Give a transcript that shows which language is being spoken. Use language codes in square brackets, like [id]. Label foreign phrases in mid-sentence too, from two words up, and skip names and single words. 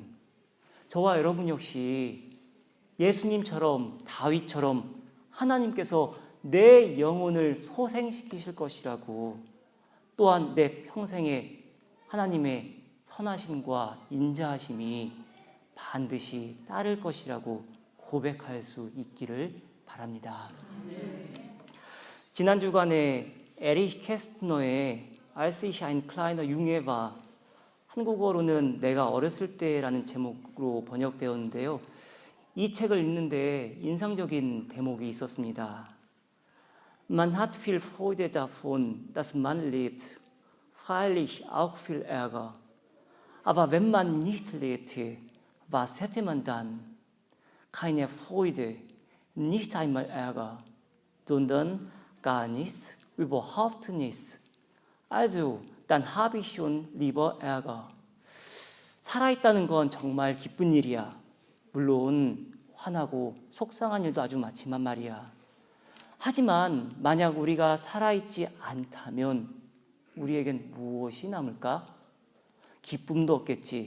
[ko] 저와 여러분 역시 예수님처럼 다윗처럼 하나님께서 내 영혼을 소생시키실 것이라고, 또한 내 평생에 하나님의 선하심과 인자하심이 반드시 따를 것이라고 고백할 수 있기를 바랍니다. 지난 주간에 에릭 캐스트너의 Als ich ein kleiner Junge war, 한국어로는 내가 어렸을 때라는 제목으로 번역되었는데요. 이 책을 읽는데 인상적인 대목이 있었습니다. [de] Man hat viel Freude davon, dass man lebt, freilich auch viel Ärger. Aber wenn man nicht lebte, was hätte man dann? Keine Freude, nicht einmal Ärger, sondern gar nichts, überhaupt nichts. Also, dann habe ich schon lieber Ärger. [ko] 살아있다는 건 정말 기쁜 일이야. 물론 화나고 속상한 일도 아주 많지만 말이야. 하지만 만약 우리가 살아있지 않다면 우리에겐 무엇이 남을까? 기쁨도 없겠지.